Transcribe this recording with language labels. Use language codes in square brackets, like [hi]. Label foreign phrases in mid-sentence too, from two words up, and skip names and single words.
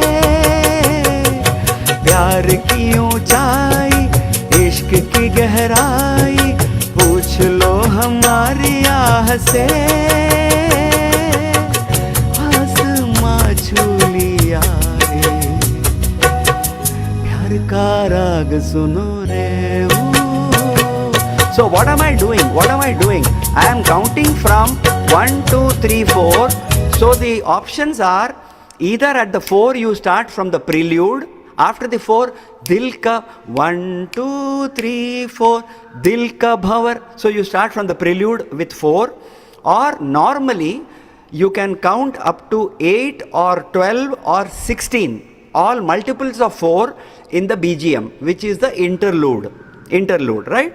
[hi] प्यार की ऊंचाई, इश्क की गहराई, पूछ लो हमारी आह से। आसमां छू लिया रे, प्यार का राग सुनो रे। [en] So what am I doing? What am I doing? I am counting from 1, 2, 3, 4. So the options are either at the 4 you start from the prelude. After the 4, [hi] दिल का 1, 2, 3, 4, दिल का भँवर. [en] So you start from the prelude with 4. Or normally you can count up to 8 or 12 or 16. All multiples of 4 in the BGM, which is the interlude. Interlude, right?